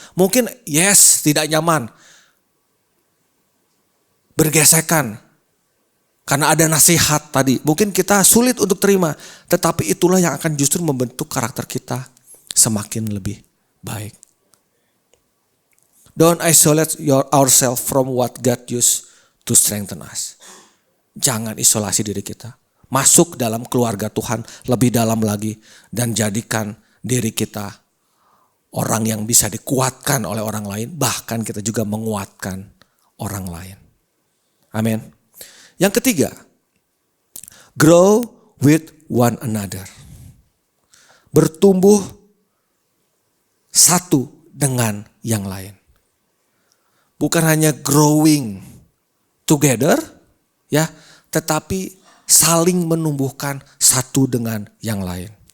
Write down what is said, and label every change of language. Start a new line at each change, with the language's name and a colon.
Indonesian: Mungkin tidak nyaman. Bergesekan. Karena ada nasihat tadi, mungkin kita sulit untuk terima. Tetapi itulah yang akan justru membentuk karakter kita semakin lebih baik.
English: Don't isolate ourselves from what God used to strengthen us.
Indonesian: Jangan isolasi diri kita. Masuk dalam keluarga Tuhan lebih dalam lagi. Dan jadikan diri kita orang yang bisa dikuatkan oleh orang lain. Bahkan kita juga menguatkan orang lain. Amin. Yang ketiga,
English: grow with one another.
Indonesian: Bertumbuh satu dengan yang lain. Bukan hanya
English: growing together,
Indonesian: ya, tetapi saling menumbuhkan satu dengan yang lain.